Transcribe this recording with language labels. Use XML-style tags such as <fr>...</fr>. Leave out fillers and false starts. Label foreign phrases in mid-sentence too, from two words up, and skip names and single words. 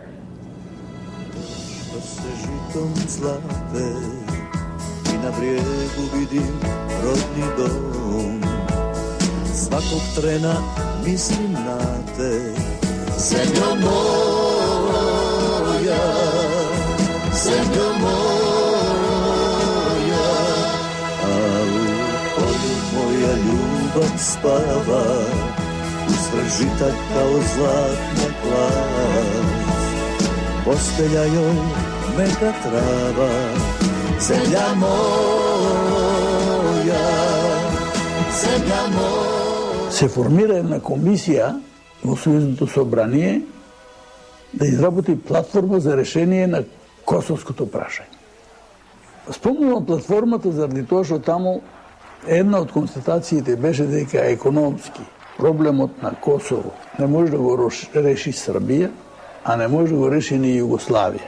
<sr>Да се житом злате и на брегу видим родни дом. Сваког трена мислим на те, земјо моја, земјо моја. ipak spava usred žita kao zlatna klast. Postelja joj meka trava, zemlja moja, zemlja moja.</sr> <mk>Се формира една комисија во Сојузното собрание да изработи платформа за решение на косовското прашање. Спомнувам платформата заради тоа што таму една од констатациите беше дека економски проблемот на Косово не може да го реши Србија, а не може да го реши ни Југославија.</mk>